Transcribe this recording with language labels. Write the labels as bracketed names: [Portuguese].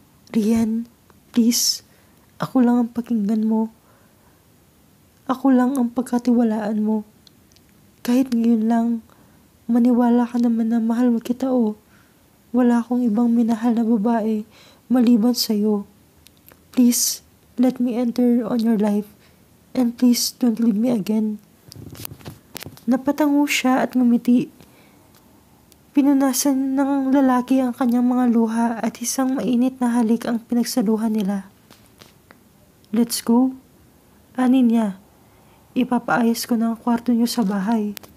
[Filipino] Rian, please, ako lang ang pakinggan mo. Ako lang ang pagkatiwalaan mo. Kahit ngayon lang, maniwala ka naman na mahal mo kita o. Wala akong ibang minahal na babae maliban sa'yo. [English] Please, let me enter on your life. And please, don't leave me again. [Filipino] Napatango siya at ngumiti. Pinunasan ng lalaki ang kanyang mga luha at isang mainit na halik ang pinagsaluhan nila. [English] Let's go. [Filipino] Ani niya. Ipapaayos ko na ang kwarto niyo sa bahay.